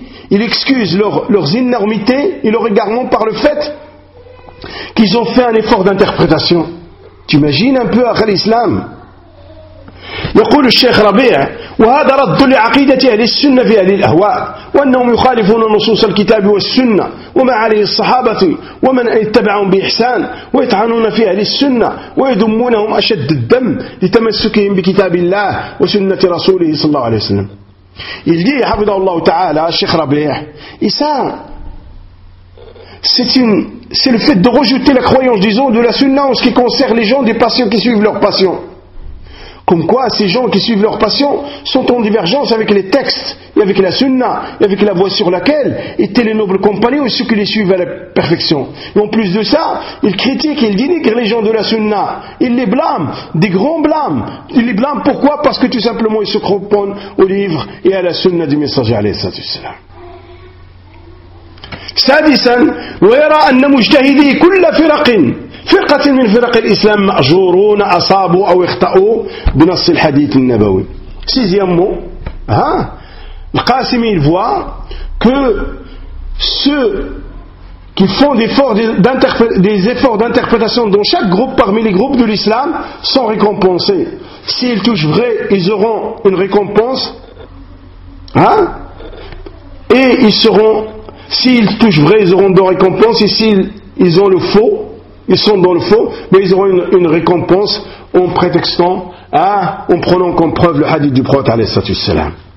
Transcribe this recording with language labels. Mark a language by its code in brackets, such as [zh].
[fr] Il excuse leurs énormités et leur égarement par le fait qu'ils ont fait un effort d'interprétation. Tu imagines un peu à l'islam. [ar] يقول الشيخ ربيع وهذا رد لعقيدة أهل السنة في أهل الأهواء وأنهم يخالفون نصوص الكتاب والسنة وما عليه الصحابة ومن اتبعهم بإحسان ويطعنون في أهل السنة ويدمونهم أشد الدم لتمسكهم بكتاب الله وسنة رسوله صلى الله عليه وسلم. [fr] Il dit, [ar] حفظه الله تعالى, [fr] الشيخ ربيع, et ça, c'est le fait de rejeter la croyance, disons, de la sunna en ce qui concerne les gens, des passions qui suivent leurs passions. Comme quoi ces gens qui suivent leur passion sont en divergence avec les textes et avec la sunna et avec la voie sur laquelle étaient les nobles compagnons et ceux qui les suivent à la perfection. Et en plus de ça, ils critiquent, ils dénigrent les gens de la sunna. Ils les blâment, des grands blâmes. Ils les blâment pourquoi? Parce que tout simplement ils se cramponnent au livre et à la sunna du messager alayhi salatu wassalam. [ar] سادسا ويرى أن مجتهدي كل فرقة من فرق الإسلام مأجورون أصابوا أو اخطأوا بنص الحديث النبوي. [fr] سيزيامو ها القاسم il voit que ceux qui font des efforts d'interprétation dans chaque groupe parmi les groupes de l'islam sont récompensés. S'ils touchent vrai, ils auront une récompense, et ils seront, s'ils touchent vrai, ils auront de récompenses, et s'ils ont le faux, ils sont dans le faux, mais ils auront une récompense en prétextant, en prenant comme preuve le hadith du prophète, alayhi salatu wassalam.